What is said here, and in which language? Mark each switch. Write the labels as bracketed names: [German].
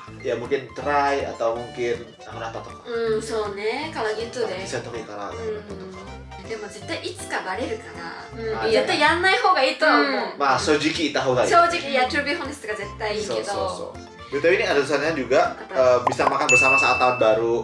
[Indonesian] ya mungkin cerai atau mungkin apa tuh? [Japanese] そうね [Indonesian] kalau gitu deh [Japanese] そういう時からでも絶対いつかバレるからあ絶対やんない方がいいとは思うまあ正直言った方がいい正直いや [English] to be honest [Japanese] が絶対いいけど [Indonesian] そうBTW ini ada tulisannya juga bisa makan bersama saat tahun baru.